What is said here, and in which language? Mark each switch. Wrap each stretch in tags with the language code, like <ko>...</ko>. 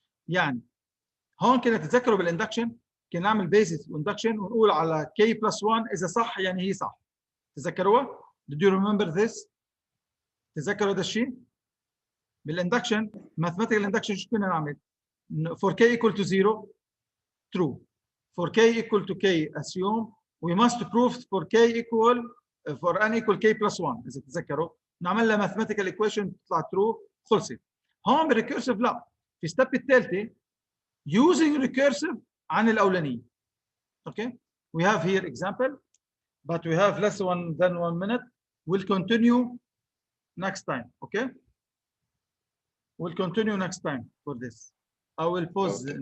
<ar>يعني هون كنا تتذكروا بالاندكشن كنا نعمل بيزس اندكشن ونقول على</ar> <en>k plus 1</en> <ar>اذا صح يعني هي صح. تذكروها؟</ar> <en>Did you remember this?</en> <ar>تذكروا هذا الشيء؟ بالاندكشن</ar> <en>mathematical induction</en> <ar>شو كنا نعمل؟</ar> <en>For k equal to 0 true. For k equal to k assume we must prove for k equal for n equal k plus 1</en> <ar>اذا تتذكروا نعمل لها</ar> <en>mathematical equation</en> <ar>تطلع</ar> <en>true</en> <ar>خلصت. هون بالريكيرسيف لا، في ستيب الثالثه</ar> <en>using recursive</en> <ar>عن الأولانية.</ar> <en>Okay, we have here example, but we have less than 1 minute. We'll continue next time. Okay, we'll continue next time for this. I will pause now.</en>